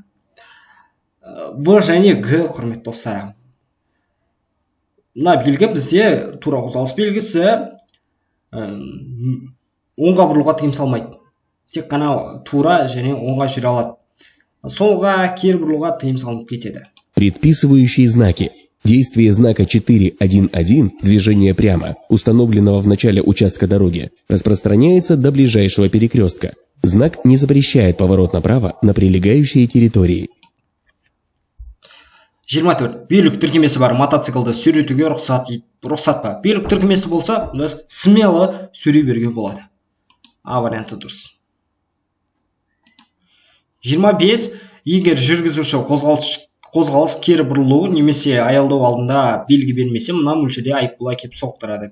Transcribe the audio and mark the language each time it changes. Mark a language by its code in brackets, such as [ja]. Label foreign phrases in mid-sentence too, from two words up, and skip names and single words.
[kk] В және Г, құрметті достар. Мына белгі бізде тура қозғалыс белгісі оңға бұрылуға тыйым салмайды. Тек қана тура және оңға жүре алады. Солға кері бұрылуға тыйым салынып кетеді. [ru] Предписывающие знаки. Действие знака 4.1.1 «Движение прямо», установленного в начале участка дороги, распространяется до ближайшего перекрестка. Знак не запрещает поворот направо на прилегающие территории. 24. [kk] Билік тіркемесі бар мотоциклді сүйретуге рұқсат па? Билік тіркемесі болса, смело сүйрей беруге болады. А варианты дұрыс. 25. Егер жүргізуші қозғалыс кері бұрылу немесе аялдау алдында белгі бермесе, мына мөлшерде айыппұл әкеп соқтырады.